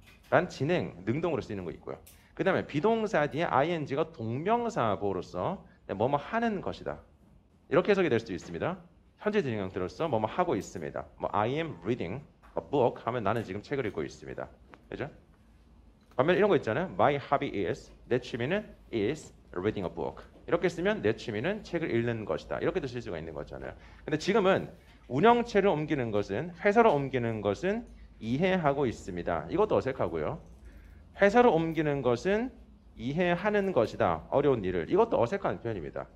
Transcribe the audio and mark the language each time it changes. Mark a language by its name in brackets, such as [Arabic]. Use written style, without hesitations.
[Korean] 란 진행, 능동으로 쓰이는 거 있고요. 그 다음에 비동사 뒤에 ing가 동명사 보호로서 뭐뭐 하는 것이다. 이렇게 해석이 될 수도 있습니다. 현재 진행 형태로서 뭐뭐 하고 있습니다. 뭐 [English] I am reading a book [Korean] 하면 나는 지금 책을 읽고 있습니다. 그죠? 반면 이런 거 있잖아요. [English] My hobby is, [Korean] 내 취미는 [English] is reading a book. [Korean] 이렇게 쓰면 내 취미는 책을 읽는 것이다. 이렇게도 쓸 수가 있는 거잖아요. 근데 지금은 운영체를 옮기는 것은 회사로 옮기는 것은 이해하고 있습니다. 이것도 어색하고요. 회사로 옮기는 것은 이해하는 것이다. 어려운 일을. 이것도 어색한 표현입니다.